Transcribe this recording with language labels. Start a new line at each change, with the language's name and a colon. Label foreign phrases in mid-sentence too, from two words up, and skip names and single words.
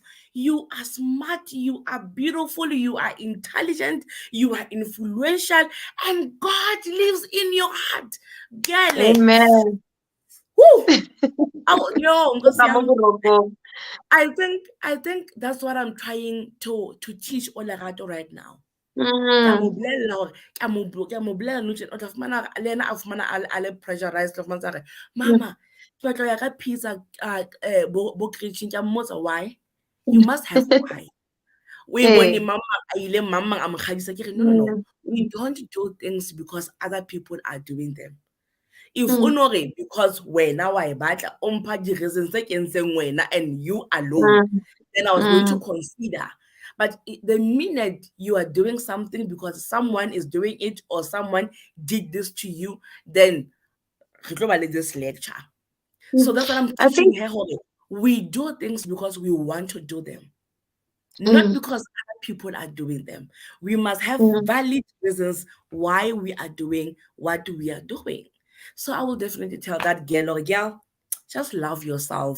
English: You are smart. You are beautiful. You are intelligent. You are influential. And God lives in your heart. Girl, Amen. woo! Oh, no,
Zulu: Nkosi yami.
English: Amen. I think that's what I'm trying to teach Olerato right now.
Southern Sotho: Ke a mo Mm, bolella hore ke a mo bolella nou tjena o tla fumana le yena a fumana a le pressurized, o tla fumana hore mm, mama ke batla ho ya ka pizza bo Christian, ke a mmotsa why,
English: you must have why.
Southern Sotho: O e bone eh, mama a ile mama a mo kgadisa ke re no no no, mm,
English: we don't do things because other people are doing them.
Southern Sotho: If o mm, no re because wena wa e batla o mpha di-reasons tse kentseng wena
English: and you alone, mm, then I was going to mm, consider. But the minute you are doing something because someone is doing it or someone did this to you, then
Southern Sotho: re tlo ba le
English: this lecture. mm. So that's what I'm I teaching think, her. We do things because we want to do them, not mm, because other people are doing them. We must have mm, valid reasons why we are doing what we are doing. So I will definitely tell that girl or girl, just love yourself.